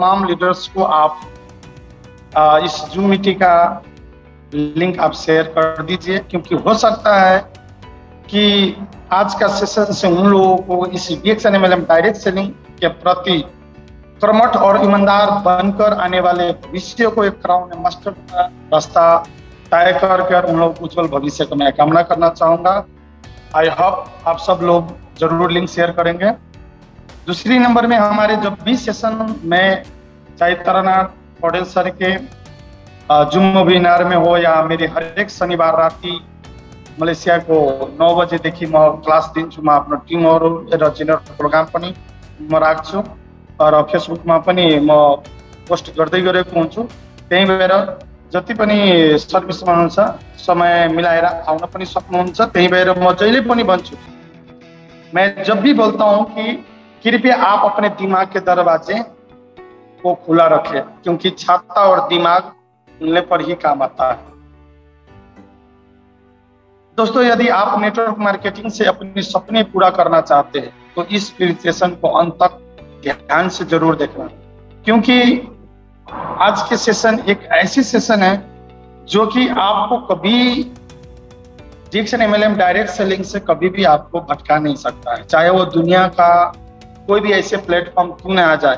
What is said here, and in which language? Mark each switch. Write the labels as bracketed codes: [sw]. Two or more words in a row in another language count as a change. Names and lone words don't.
[hi] है, तमाम लीडर्स को आप इस [en] Zoom meeting [hi] का लिंक आप शेयर कर दीजिए, क्योंकि हो सकता है कि आज का सेशन से उन लोगों को इस DXN MLM [en] direct selling [hi] के प्रति कर्मठ और ईमानदार बनकर आने वाले भविष्य को एक [en] crown master [hi] का रास्ता तय कर उन लोगों को उज्जवल भविष्य को मैं कामना करना चाहूंगा। [en] I hope [hi] आप सब लोग जरूर लिंक शेयर करेंगे। दूसरी नंबर में हमारे जो 20 सेशन में, चाहे तारानाथ पटेल सर के [en] Zoom webinar [hi] में हो या मेरे हर एक शनिवार [ne] राति मलेसिया को 9 बजेदेखि म क्लास दिन्छु। म आफ्नो टिमहरू र [en] general program [ne] पनि म राख्छु र फेसबुकमा पनि म पोस्ट गर्दै गरेको हुन्छु। त्यही भएर जति पनि सर्भिसमा हुनुहुन्छ समय मिलाएर आउन पनि सक्नुहुन्छ। त्यही भएर म जहिले पनि भन्छु, [hi] मैं जब भी बोलता हूँ कि कृपया आप अपने दिमाग के दरवाजे को खुला रखें, क्योंकि छाता और दिमाग खुलने पर ही काम आता है। दोस्तों, यदि आप [en] network marketing [hi] से अपने सपने पूरा करना चाहते हैं तो इस सेशन को अंत तक ध्यान से जरूर देखना, क्योंकि आज के सेशन एक ऐसी सेशन है जो कि आपको कभी DXN MLM [en] direct selling [hi] से कभी भी आपको भटका नहीं सकता है, चाहे वो दुनिया का कोई भी ऐसे प्लेटफॉर्म क्यों न आ जाए।